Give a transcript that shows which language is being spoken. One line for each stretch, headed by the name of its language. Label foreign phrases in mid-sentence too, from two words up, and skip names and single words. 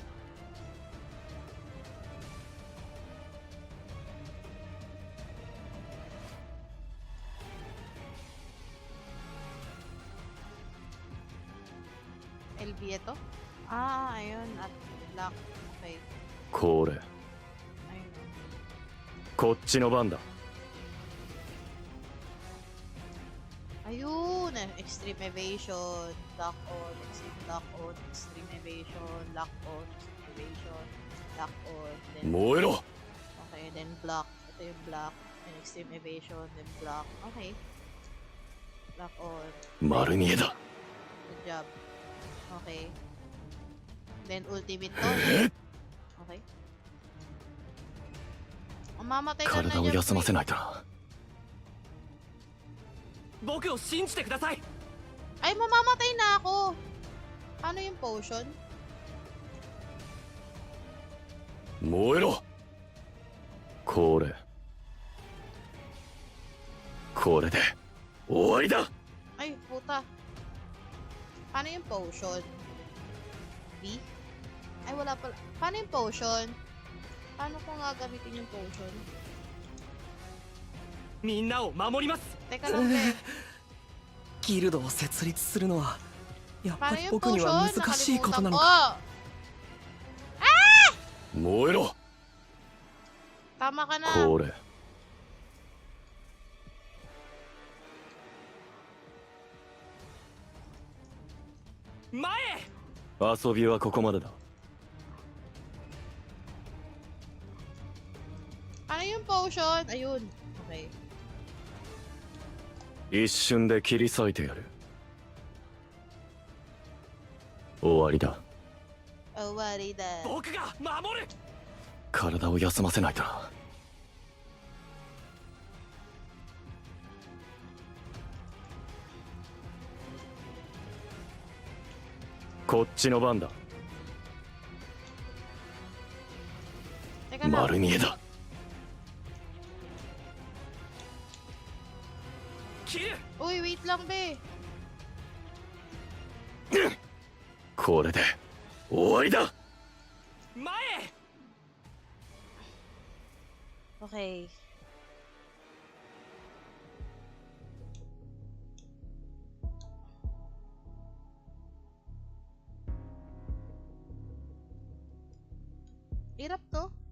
Filipino: LB ito? Ah, ayun. At lock.
English: Okay.
Japanese: これ。こっちの番だ。
Filipino: Ayun!
English: Extreme evasion, lock on, extreme lock on, extreme evasion, lock on, extreme evasion, lock on, then...
Japanese: Moero!
English: Okay, then block.
Filipino: Ito yung
English: block, and extreme evasion, then block. Okay. Lock on. Marunieda. Good job. Okay. Then ultimate to. Okay.
Filipino: Mamatay ka na dyan.
Japanese: 体を休ませないとな。僕を信じてください
Filipino: Ay, mamamatay na ako. Paano yung potion?
Japanese: 燃えろ。これ。これで終わりだ。
Filipino: Ay, puta. Paano yung potion? B? Ay, wala pala. Paano yung potion? Paano ko nga gamitin yung potion?
Japanese: みんなを守ります
Filipino: Teka lang, be.
Japanese: ギルドを設立するのはやっぱ
Filipino: Paano
Japanese: り
Filipino: yung
Japanese: 僕には
Filipino: potion?
Japanese: 難しいことな
Filipino: Nakalimutan
Japanese: の
Filipino: ko.
Japanese: か燃えろ。
Filipino: Tama ka na.
Japanese: これ。前へ遊びはここまでだ。
Filipino: Paano yung potion? Ayun.
English: Okay.
Japanese: 一瞬で切り裂いてやる。終わりだ。終わりだ。僕が守る。体を休ませないとな。こっちの番だ。丸見えだ。
Filipino: Uy, wait lang, be.
Japanese: これで終わりだ。前へ
Filipino: Okay. Hirap to.